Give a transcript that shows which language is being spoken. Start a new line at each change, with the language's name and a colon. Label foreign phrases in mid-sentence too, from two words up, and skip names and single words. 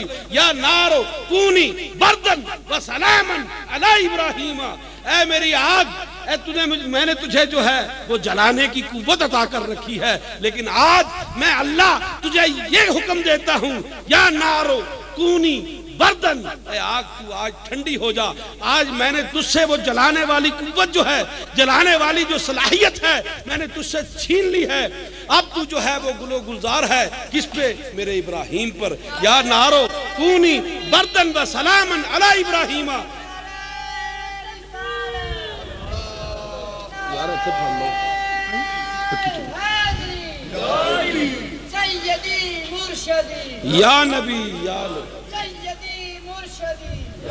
Arabic: یا نارو کونی بردن وسلاما علی ابراہیم،
Urdu: اے میری آگ، میں نے تجھے جو ہے وہ جلانے کی قوت عطا کر رکھی ہے، لیکن آج میں اللہ تجھے یہ حکم دیتا ہوں،
Arabic: یا نارو کونی بردن،
Urdu: اے آگ تو آج ٹھنڈی ہو جا، آج میں نے تجھ سے وہ جلانے والی قوت جو ہے، جلانے والی جو صلاحیت ہے میں نے تجھ سے چھین لی ہے، اب تو جو ہے وہ گل و گلزار ہے کس پہ؟ میرے ابراہیم پر۔
Arabic: یا نارو کونی بردن و سلامن علی ابراہیم۔
Urdu: یار ایسے پڑھ لو
Arabic: سیدی مرشدی یا نبی یا نبی۔ سیدی مرشدی